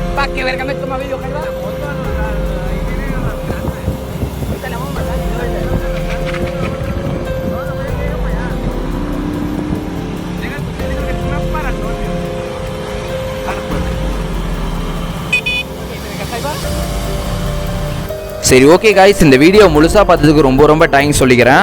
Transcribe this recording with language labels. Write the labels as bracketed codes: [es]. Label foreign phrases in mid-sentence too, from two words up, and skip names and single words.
[es] que verga me toma video, Jaiba. Ahorita le vamos a mandar. [ta] சரி [en] okay guys, [ta] இந்த வீடியோ முழுசா பார்த்ததுக்கு ரொம்ப ரொம்ப தேங்க்ஸ் சொல்லிக்கிறேன்.